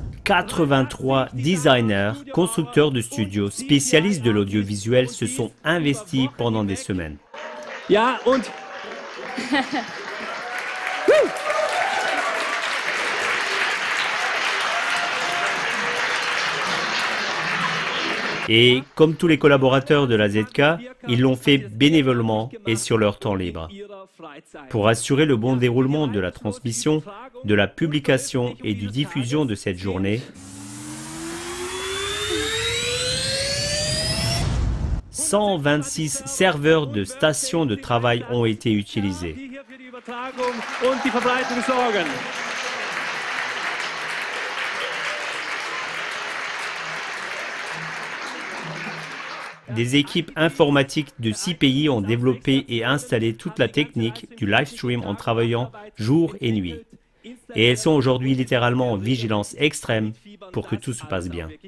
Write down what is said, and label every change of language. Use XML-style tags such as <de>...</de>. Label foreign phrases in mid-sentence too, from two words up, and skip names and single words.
<fr>83 designers, constructeurs de studios, spécialistes de l'audiovisuel se sont investis pendant des semaines.</fr> <de>Ja, und</de> <fr>Et comme tous les collaborateurs de la ZK, ils l'ont fait bénévolement et sur leur temps libre. Pour assurer le bon déroulement de la transmission, de la publication et du diffusion de cette journée, 126 serveurs de stations de travail ont été utilisés.</fr> <de>die hier für die Übertragung und die Verbreitung sorgen.</de> <fr>Des équipes informatiques de 6 pays ont développé et installé toute la technique du live stream en travaillant jour et nuit. Et elles sont aujourd'hui littéralement en vigilance extrême pour que tout se passe bien.</fr>